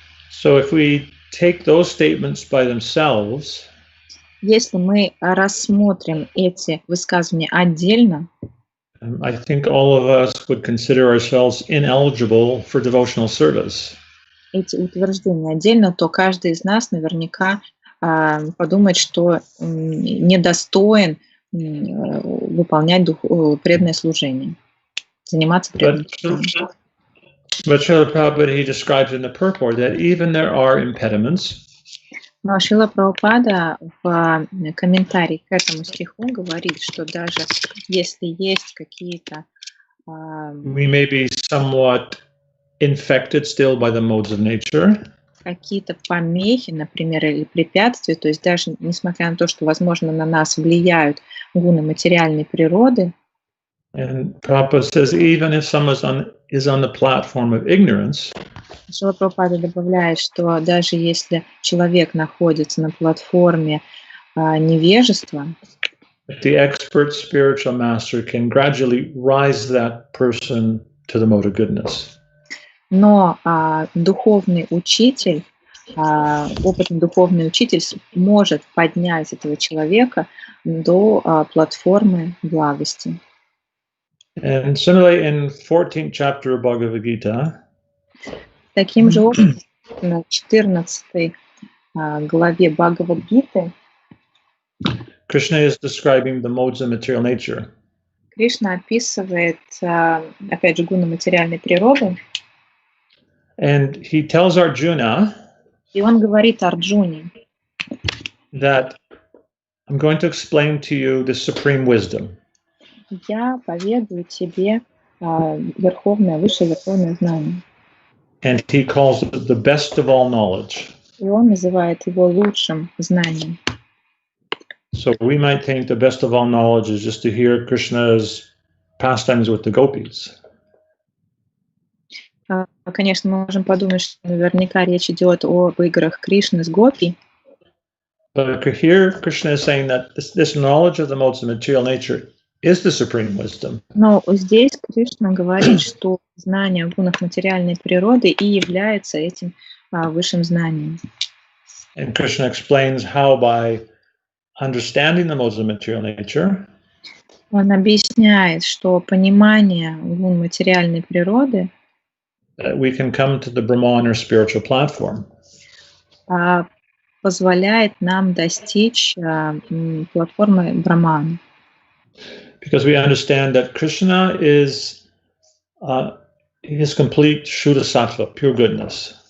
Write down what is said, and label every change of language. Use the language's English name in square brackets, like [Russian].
[English] So if we take those statements by themselves, [Russian] если мы рассмотрим эти высказывания отдельно, [English] I think all of us would consider ourselves ineligible for devotional service. [Russian] Эти утверждения отдельно, то каждый из нас наверняка подумает, что недостоин выполнять преданное служение, заниматься преданным служением. [English] But Srila Prabhupada, he describes in the purport that even there are impediments. [Russian] Но Шрила Прабхупада в комментарии к этому стиху говорит, что даже если есть какие-то [English] we may be somewhat infected still by the modes of nature. [Russian] Какие-то помехи, например, или препятствия, то есть даже несмотря на то, что, возможно, на нас влияют гуны материальной природы. [English] And Prabhupada says, even if someone is on the platform of ignorance, [Russian] Шрила Прабхупада добавляет, что даже если человек находится на платформе невежества, [English] the expert spiritual master can gradually rise that person to the mode of goodness. [Russian] Но духовный учитель, опытный духовный учитель может поднять этого человека до платформы благости. [English] And similarly, in 14th chapter of Bhagavad Gita, [Russian] таким же образом, на 14 главе Бхагавад-гиты [English] Krishna is describing the modes of material nature. [Russian] Кришна описывает, опять же, гуны материальной природы. [English] And he tells Arjuna, [Russian] и он говорит Арджуне, [English] that I'm going to explain to you the supreme wisdom. [Russian] Я поведаю тебе верховное, высшее верховное знание. [English] And he calls it the best of all knowledge. [Russian] И он называет его лучшим знанием. [English] So we might think the best of all knowledge is just to hear Krishna's pastimes with the gopis. [Russian] Конечно, мы можем подумать, что наверняка речь идет об играх Кришны с гопи. [English] But here Krishna is saying that this knowledge of the modes of material nature is the supreme wisdom. [Russian] Но здесь Кришна говорит, что знание о гунах материальной природы и является этим высшим знанием. [English] And Krishna explains how by understanding the modes of material nature, [Russian] он объясняет, что понимание гун материальной природы [English] we can come to the Brahman or spiritual platform. [Russian] Позволяет нам достичь платформы Брахмана. [English] Because we understand that Krishna is his complete Shuddha Sattva, pure goodness.